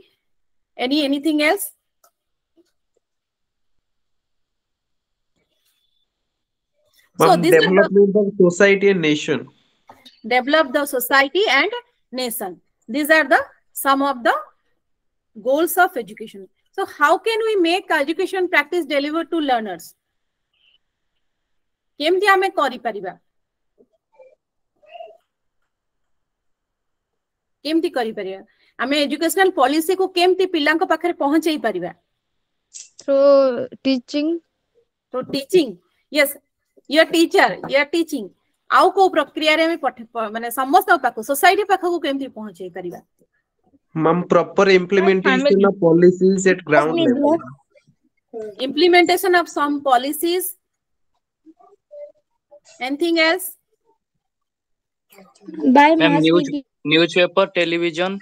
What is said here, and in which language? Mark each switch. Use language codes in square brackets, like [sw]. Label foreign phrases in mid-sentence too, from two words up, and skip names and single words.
[en] Anything else? So this is development of society and nation. develop the society and nation. These are the some of the goals of education. So how can we make education practice delivered to learners? [or] କେମିତି ଆମେ କରି ପାରିବା? କେମିତି କରି ପାରିବା? ଆମେ [en] educational policy [or] କୁ କେମିତି ପିଲାଙ୍କ ପାଖରେ ପହଞ୍ଚାଇ ପାରିବା? [en] Through teaching. So teaching, yes, you are teacher, you are teaching. [or] ଆଉ କେଉଁ ପ୍ରକ୍ରିୟା ରେ ମାନେ ସମସ୍ତ ପାଖ सोसाइटी ପାଖ କୁ କେମିତି ପହଞ୍ଚାଇ ପାରିବା? [en] Ma'am, proper implementation of policies at ground level. Implementation of some policies. Anything else? By Ma'am, mass media. newspaper, television.